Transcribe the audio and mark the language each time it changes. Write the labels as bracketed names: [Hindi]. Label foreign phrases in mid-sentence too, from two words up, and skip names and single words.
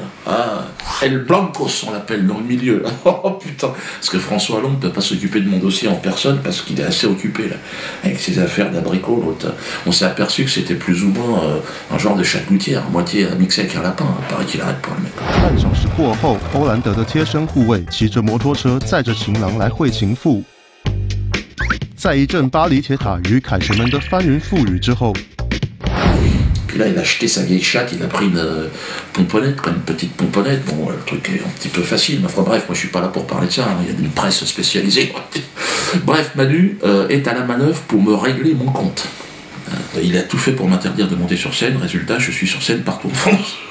[French] Ah, El Blancos, on l'appelle dans le milieu. Oh putain, parce que François Hollande ne peut pas s'occuper de mon dossier en personne parce qu'il est assez occupé là, avec ses affaires d'abricot. L'autre, on s'est aperçu que c'était plus ou moins un genre de chatgoutière, moitié mixé avec un lapin. Paraît qu'il arrête pas le mec. [Chinese] 半小时过后，欧兰德的贴身护卫骑着摩托车载着情郎来会情妇，在一阵巴黎铁塔与凯旋门的翻云覆雨之后。 [French] Puis là, il a acheté sa vieille chatte, il a pris une pomponnette, quoi, une petite pomponnette. Bon, le truc est un petit peu facile, mais enfin bref, moi je suis pas là pour parler de ça, hein. Il y a une presse spécialisée. Bref, Manu est à la manœuvre pour me régler mon compte. Il a tout fait pour m'interdire de monter sur scène, résultat, je suis sur scène partout en France.